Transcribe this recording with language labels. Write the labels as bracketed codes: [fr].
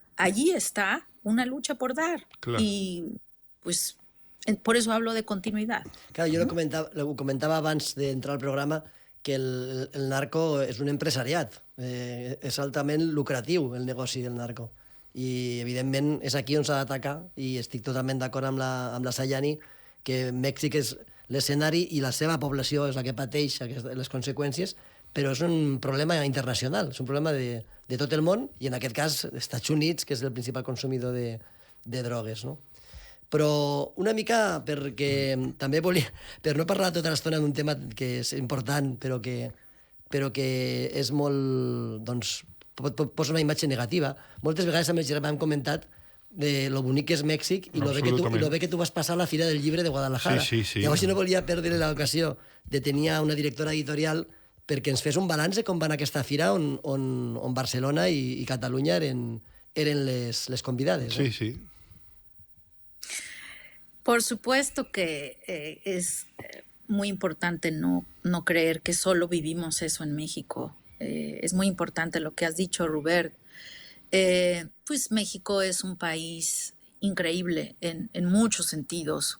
[es] Allí está una lucha por dar. Claro. Y pues por eso hablo de continuidad. [ca] Claro, [es] yo lo comentaba [ca] abans d'entrar al programa, que el narco és un empresariat. És altament lucratiu el negoci del narco. I, evidentment, és aquí on s'ha d'atacar, i estic totalment d'acord amb la Sayani, que Mèxic és l'escenari i la seva població és la que pateix les conseqüències, però és un problema internacional, és un problema de tot el món, i en aquest cas Estats Units, que és el principal consumidor de drogues, no? Però una mica perquè també volia, per no parlar tota l'estona d'un tema que és important, però que és molt, doncs, posa una imatge negativa. Moltes vegades amb el Gerard hem comentat de lo bonic que és Mèxic i lo bé que tu vas passar a la Fira del Llibre de Guadalajara. Sí. Llavors jo no volia perdre l'ocasió de tenir una directora editorial perquè ens fes un balanç de com va anar aquesta fira on Barcelona i Catalunya eren les convidades. Sí, sí. [es] Por supuesto que es muy importante no creer que solo vivimos eso en México. Es muy importante lo que has dicho, Robert. Pues México es un país increíble en muchos sentidos.